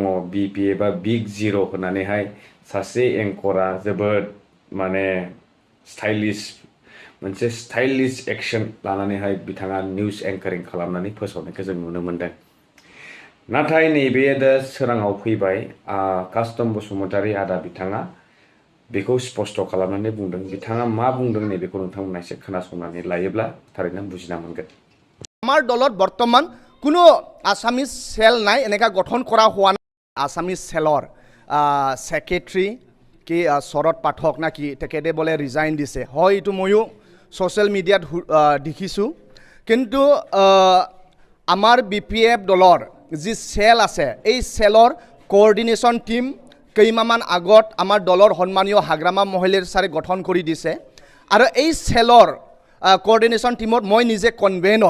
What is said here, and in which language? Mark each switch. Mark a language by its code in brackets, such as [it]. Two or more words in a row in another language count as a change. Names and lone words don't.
[brx] BPFआ बिग जिर' होननानैहाय सासे एंकरा जोबोद माने मोनसे [en] stylish action [brx] लानानैहाय बिथाङा [en] news anchoring [brx] खालामनानै फोसावनायखौ जों नुनो मोनदों। नाथाय नैबे दा सोराङाव फैबाय कास्टम बसुमतारी आदा बिथाङा बेखौ स्पष्ट खालामनानै बुंदों। बिथाङा मा बुंदों नैबेखौ नोंथांमोना एसे खोनासंनानै लायोब्ला थारैनो बुजिना मोनगोन। [as] আমাৰ দলত বৰ্তমান কোনো [en] Assamese cell [as] নাই, এনেকা গঠন কৰা হোৱা নাই। [en] Assamese cell secretary [as] কি শৰদ পাঠক না কি তেখেতে বোলে ৰিজাইন দিছে, হয় এইটো ময়ো [en] social media [as] দেখিছোঁ। কিন্তু আমাৰ BPF দলৰ যি সেল আছে এই সেলৰ [en] coordination team [as] কেইমাহমান আগত আমাৰ দলৰ সন্মানীয় হাগ্ৰামা মহিলাৰী ছাৰে গঠন কৰি দিছে আৰু এই সেলৰ [en] coordination team [as] মই নিজে কনভেনৰ।